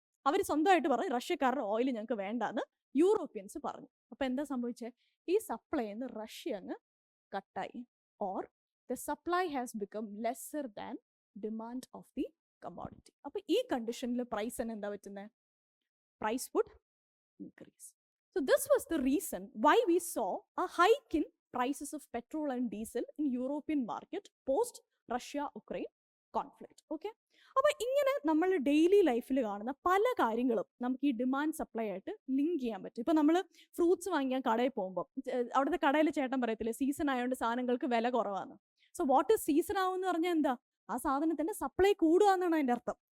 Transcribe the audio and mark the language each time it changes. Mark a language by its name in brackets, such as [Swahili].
[Malayalam] അവർ സ്വന്തമായിട്ട് പറഞ്ഞു റഷ്യക്കാരുടെ ഓയിൽ ഞങ്ങൾക്ക് വേണ്ടാന്ന് യൂറോപ്യൻസ് പറഞ്ഞു. അപ്പൊ എന്താ സംഭവിച്ചത്? ഈ സപ്ലൈന്ന് റഷ്യ അങ്ങ് കട്ടായി, [English] Or the supply has become lesser than demand of the commodity. [Malayalam] അപ്പൊ ഈ കണ്ടീഷനിൽ പ്രൈസ് എന്താ പറ്റുന്നത്? [English] Price would increase. So this was the reason why we saw a hike in prices of petrol and diesel in European market post Russia-Ukraine conflict. Okay? [Malayalam] അപ്പോൾ ഇങ്ങനെ നമ്മൾ daily ലൈഫിൽ കാണുന്ന പല കാര്യങ്ങളും നമുക്ക് ഈ ഡിമാൻഡ് സപ്ലൈ ആയിട്ട് ലിങ്ക് ചെയ്യാൻ പറ്റും. ഇപ്പോൾ നമ്മൾ ഫ്രൂട്ട്സ് വാങ്ങിക്കാൻ കടയിൽ പോകുമ്പോൾ അവിടുത്തെ കടയിൽ ചേട്ടൻ പറയത്തില്ലേ, സീസൺ ആയതുകൊണ്ട് സാധനങ്ങൾക്ക് വില കുറവാണ്. [English] so what is [Malayalam] സീസൺ ആവുമെന്ന് പറഞ്ഞാൽ എന്താ? ആ സാധനത്തിന്റെ സപ്ലൈ കൂടുക എന്നാണ് അതിൻ്റെ അർത്ഥം.